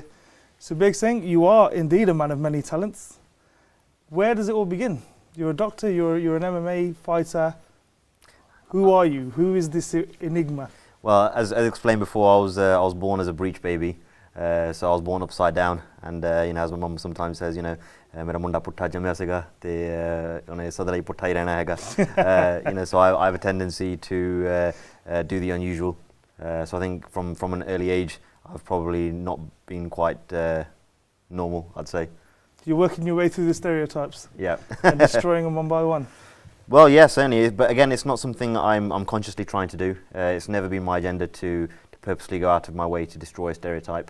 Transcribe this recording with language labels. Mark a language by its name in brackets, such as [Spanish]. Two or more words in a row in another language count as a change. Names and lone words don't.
[English] Subaig Singh, you are indeed a man of many talents. Where does it all begin? You're a doctor, you're an MMA fighter. Who are you? Who is this enigma? Well, as explained before, I was born as a breech baby. So I was born upside down, and as my mum sometimes says, [Punjabi] ਮੇਰਾ ਮੁੰਡਾ ਪੁੱਠਾ ਜੰਮਿਆ ਸੀਗਾ ਤੇ ਉਨ੍ਹੇਂ ਸਦਾ ਹੀ ਪੁੱਠਾ ਹੀ ਰਹਿਣਾ ਹੈਗਾ. [English] So I have a tendency to do the unusual. So I think from an early age, I've probably not been quite normal, I'd say. You're working your way through the stereotypes. Yeah. And destroying them one by one. Well, yes, certainly. But again, it's not something I'm consciously trying to do. It's never been my agenda to purposely go out of my way to destroy a stereotype.